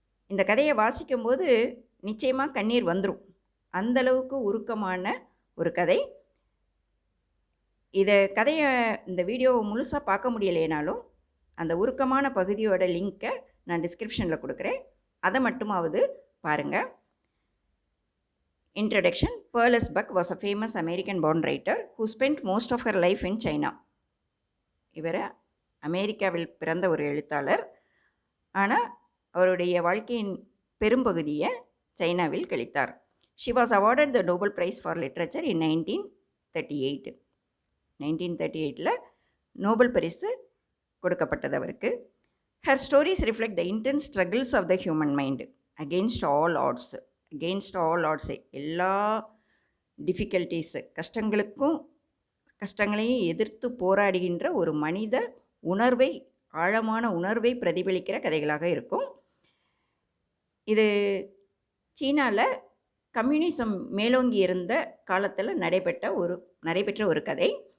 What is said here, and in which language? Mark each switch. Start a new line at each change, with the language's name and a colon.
Tamil: இந்த கதையை வாசிக்கும்போது நிச்சயமாக கண்ணீர் வந்துடும். அந்தளவுக்கு உருக்கமான ஒரு கதை. கதையை இந்த வீடியோவை முழுசாக பார்க்க முடியலைனாலும் அந்த உருக்கமான பகுதியோட லிங்க்கை நான் டிஸ்கிரிப்ஷனில் கொடுக்குறேன். அதை மட்டுமாவது பாருங்கள். Introduction.
English: Perles Buck was a famous American born writer who spent most of her life in China.
Tamil: இவர் அமெரிக்காவில் பிறந்த ஒரு எழுத்தாளர். ஆனால் அவருடைய வாழ்க்கையின் பெரும்பகுதியை சைனாவில் கழித்தார்.
English: She was awarded the Nobel Prize for Literature in 1938.
Tamil: 1938 Nobel பரிசு கொடுக்கப்பட்டது அவருக்கு.
English: Her stories reflect the intense struggles of the human mind against all odds. against all odds,
Tamil: எல்லா டிஃபிகல்ட்டிஸ், கஷ்டங்களையும் எதிர்த்து போராடுகின்ற ஒரு மனித உணர்வை, ஆழமான உணர்வை பிரதிபலிக்கிற கதைகளாக இருக்கும். இது சீனாவில் கம்யூனிசம் மேலோங்கி இருந்த காலத்தில் நடைபெற்ற ஒரு கதை.